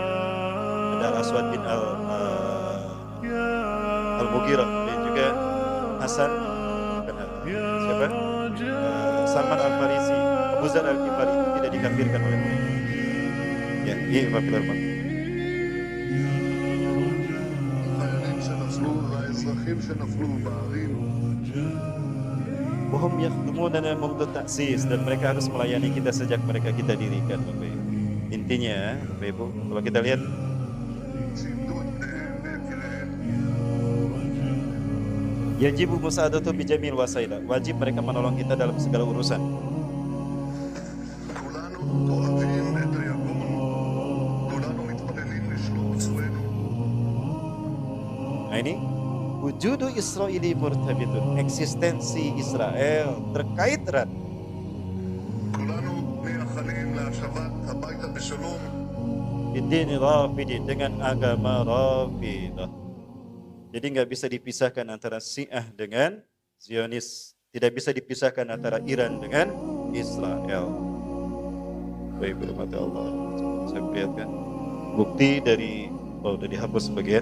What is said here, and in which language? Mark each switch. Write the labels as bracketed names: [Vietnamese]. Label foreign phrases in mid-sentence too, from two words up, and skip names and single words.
[Indonesian] Ada Aswad bin Al-Mughirah dan juga Hasan, siapa? Salman Al-Farisi, Abu Zar Al-Ghifari tidak dikafirkan oleh mereka. Ya, ini Pak Firman. [Hebrew] החיילים שנפלו והאזרחים שנפלו בערים. [Arabic] وهم يخدمونا منذ تأسيس, [Indonesian] dan mereka harus melayani kita sejak mereka kita dirikan, Bapak Ibu. Intinya, Bapak Ibu, kalau kita lihat [Hebrew] שאיבדו את בניהם ויקיריהם. [Arabic] يجب مساعدة بجميع الوسائل, [Indonesian] wajib mereka menolong kita dalam segala urusan. [Hebrew] כולנו אוהבים את היגון. כולנו מתפללים לשלום פצועינו. [Indonesian] Nah ini [Arabic] وجود إسرائيلي مرتبط, [Indonesian] eksistensi Israel terkait erat [Hebrew] כולנו מייחלים להשבת הביתה בשלום. [Arabic] بدين رافضي, [Indonesian] dengan agama Rafidah. Jadi nggak bisa dipisahkan antara Syiah dengan Zionis, tidak bisa dipisahkan antara Iran dengan Israel. Baik, berhormat Allah. Saya perlihatkan bukti dari, udah dihapus sebagian.